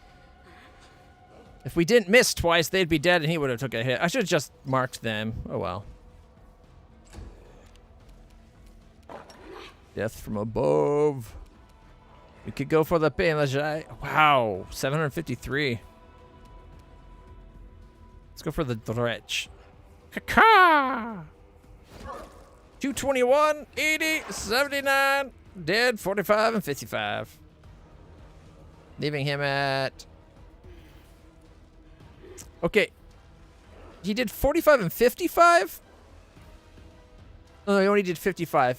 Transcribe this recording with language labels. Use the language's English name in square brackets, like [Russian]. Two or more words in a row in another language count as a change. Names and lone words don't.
[English] If we didn't miss twice, they'd be dead and he would have took a hit. I should have just marked them. Oh well. Death from above. We could go for the Pain. Wow, 753. Let's go for the Dretch. Ka-ka! 221, 80, 79, dead, 45, and 55. Leaving him at... Okay. He did 45 and 55? Oh, he only did 55.